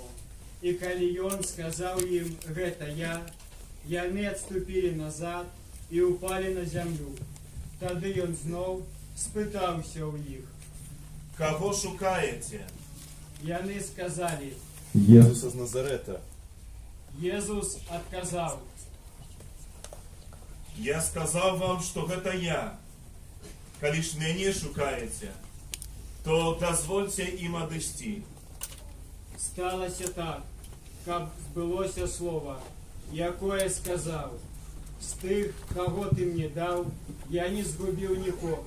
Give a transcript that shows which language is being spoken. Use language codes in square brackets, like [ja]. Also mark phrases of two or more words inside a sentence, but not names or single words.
[be] І калі ён сказаў ім: гэта я, яны адступілі назад і ўпалі на зямлю. Тады ён зноў спытаўся ў іх. Кого шукаете? Яны сказалі: Єзуса з Назарета. Езус адказаў: [ru] Я сказал вам, что это я. [be] Калі ж мяне шукаете, то дозвольте им адысці. Сталося так, каб збылося слово, якое сказаў: з тых, каго ты мне даў, я не згубіў нікога.